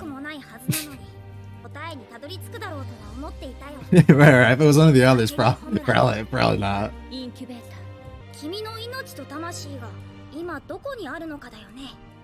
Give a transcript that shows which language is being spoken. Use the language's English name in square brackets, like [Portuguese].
[Japanese] くもないはずなのに、答えにたどり着くだろうとは思っていたよ。 [English] Right, if it was one of the others, probably not. [Japanese] インキュベーター。君の命と魂が今どこにあるのかだよね。